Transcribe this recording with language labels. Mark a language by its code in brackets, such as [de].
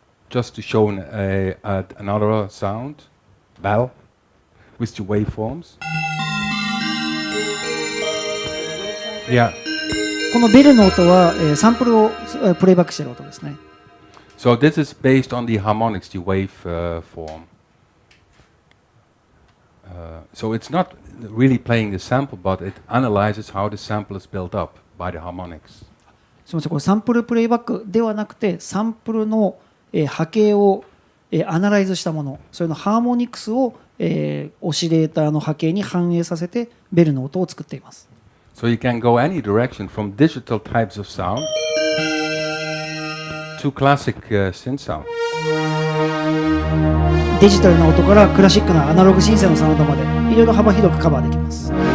[en] Just to show another sound, bell, with the waveforms. Yeah. [ja] このベルの音は、サンプルをプレイバックしている音ですね。 [en] So this is based on the harmonics, the wave form. So it's not really playing the sample, but it analyzes how the sample is built up by the harmonics. [ja] すみません、これサンプルプレイバックではなくて、サンプルの波形をアナライズしたもの、それのハーモニクスをオシレーターの波形に反映させてベルの音を作っています。 [en] So you can go any direction from digital types of sound to classic synth sound. [ja] デジタルな音からクラシックなアナログシンセのサウンドまでいろいろ幅広くカバーできます。